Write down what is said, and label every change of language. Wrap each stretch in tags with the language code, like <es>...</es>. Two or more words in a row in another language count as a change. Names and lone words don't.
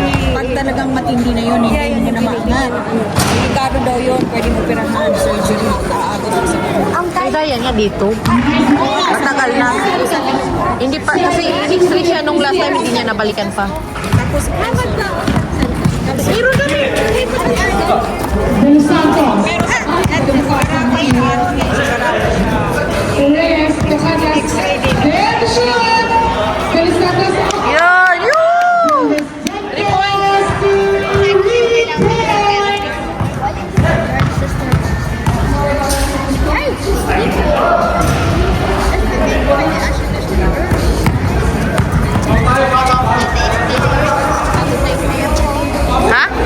<tl>Pag talagang matindi na yun, hindi mo na maangat. Delikado daw yun, pwedeng operahan, surgery, aabot sa Kaya nga dito. Matagal na. Hindi pa, kasi in-x-ray siya nung</tl> <en>last time,</en> <tl>hindi niya nabalikan pa. Tapos, hamat na. Meron na rin. De Los Santos. Pero, Reyes, Cajadas, Benson. De Los Santos. Yan! Yun!</tl> <en>3 points to replay.</en> <tl>Ha?</tl>